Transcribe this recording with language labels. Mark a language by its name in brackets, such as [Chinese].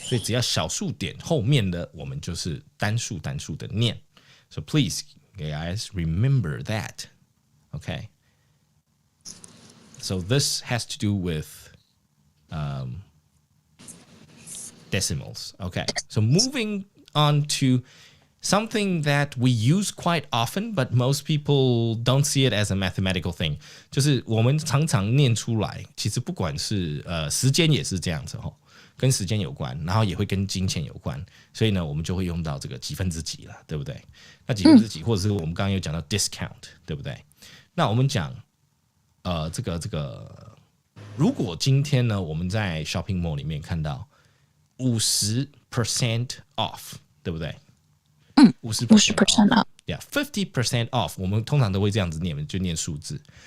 [Chinese] 所以只要小数点后面的，我们就是单数的念。 [English] So please, guys, remember that. Okay. So this has to do with decimals. Okay. So moving on to something that we use quite often, but most people don't see it as a mathematical thing. [Chinese] 就是我们常常念出来，其实不管是时间也是这样子跟时间有关，然后也会跟金钱有关，所以呢，我们就会用到这个几分之几了，对不对？那几分之几，或者是我们刚刚有讲到 discount， 对不对？那我们讲，这个，如果今天呢，我们在 shopping mall 里面看到 [English] 50% off， [Chinese] 对不对？50% off，yeah， 50% off， 我们通常都会这样子念，就念数字。